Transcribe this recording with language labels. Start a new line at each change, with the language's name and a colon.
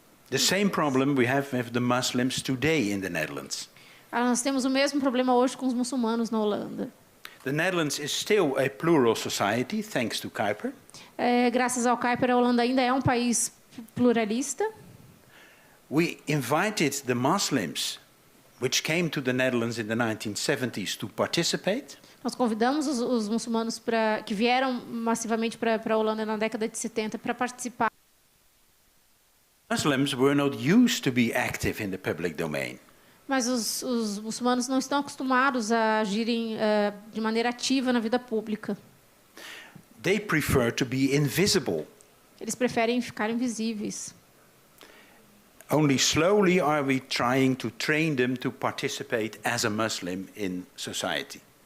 English: The same problem we have with the Muslims today in the Netherlands.
Portuguese: Nós temos o mesmo problema hoje com os muçulmanos na Holanda.
English: The Netherlands is still a plural society, thanks to Kuyper.
Portuguese: Graças ao Kuyper, a Holanda ainda é um país pluralista.
English: We invited the Muslims, which came to the Netherlands in the 1970s, to participate.
Portuguese: Nós convidamos os muçulmanos que vieram massivamente para a Holanda na década de 70 para participar.
English: Muslims were not used to be active in the public domain.
Portuguese: Mas os muçulmanos não estão acostumados a agirem de maneira ativa na vida pública.
English: They prefer to be invisible.
Portuguese: Eles preferem ficar invisíveis.
English: Only slowly are we trying to train them to participate as a Muslim in society.